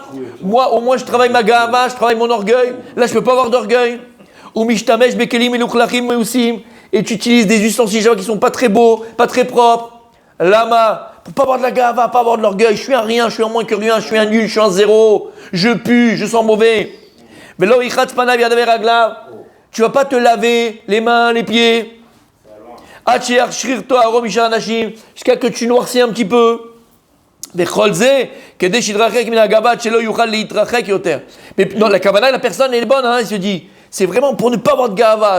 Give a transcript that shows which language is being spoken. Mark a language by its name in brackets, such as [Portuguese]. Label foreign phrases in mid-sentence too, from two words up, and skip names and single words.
[French] Moi, au moins, je travaille ma gava, je travaille mon orgueil. Là, je peux pas avoir d'orgueil. [Hebrew] הוא משתמש בכלים מלוכלכים מאוסים. [French] Et tu utilises des ustensiles qui sont pas très beaux, pas très propres. Lama, pour pas avoir de la gava, pas avoir de l'orgueil. Je suis un rien, je suis un moins que rien, je suis un nul, je suis un zéro. Je pue, je sens mauvais. [Hebrew] ולא ירחץ פניו ידיו רגליו. [French] Tu vas pas te laver les mains, les pieds. Jusqu'à que tu noircis un petit peu. Mais non, la kavana, la personne elle est bonne, hein, il se dit, c'est vraiment pour ne pas avoir de gava.